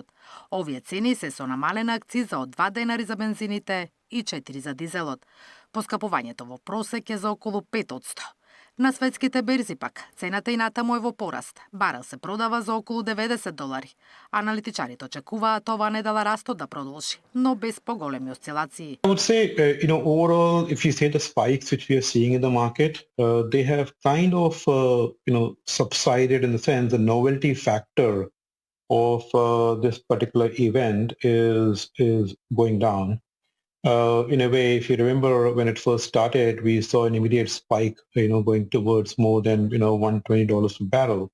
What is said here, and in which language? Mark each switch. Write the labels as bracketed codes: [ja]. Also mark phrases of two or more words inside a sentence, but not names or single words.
[mk] Овие цени се со намалена акциза од 2 денари за бензините и 4 за дизелот. Поскапувањето во просек е за околу 5%. На светските берзи пак, цената и натаму е во пораст. Барел се продава за околу $90. Аналитичарите очекуваат ова недела растот да продолжи, но без поголеми осцилации. [en] I would say, overall, if you say the spikes which we are seeing in the market, they have kind of, subsided in the sense the novelty factor of this particular event is going down. In a way, if you remember when it first started, we saw an immediate spike, going towards more than, $120 per barrel.